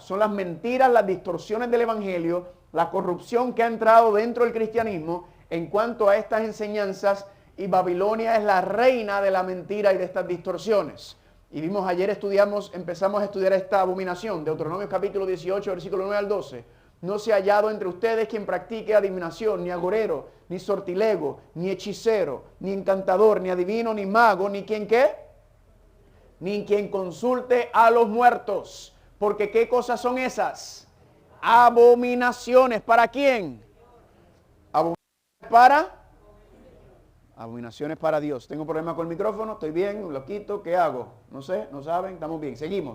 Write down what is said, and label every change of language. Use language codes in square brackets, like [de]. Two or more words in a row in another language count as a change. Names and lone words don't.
[es] Son las mentiras, las distorsiones del evangelio, la corrupción que ha entrado dentro del cristianismo en cuanto a estas enseñanzas, y Babilonia es la reina de la mentira y de estas distorsiones. Y vimos ayer, empezamos a estudiar esta abominación, Deuteronomio capítulo 18, versículo 9 al 12. No se ha hallado entre ustedes quien practique adivinación, ni agorero, ni sortilego, ni hechicero, ni encantador, ni adivino, ni mago, ni quien ¿qué? Ni quien consulte a los muertos. Porque ¿qué cosas son esas? Abominaciones. ¿Para quién? Abominaciones para Dios. Tengo problema con el micrófono, estoy bien, lo quito, ¿qué hago? No sé, no saben, estamos bien, seguimos.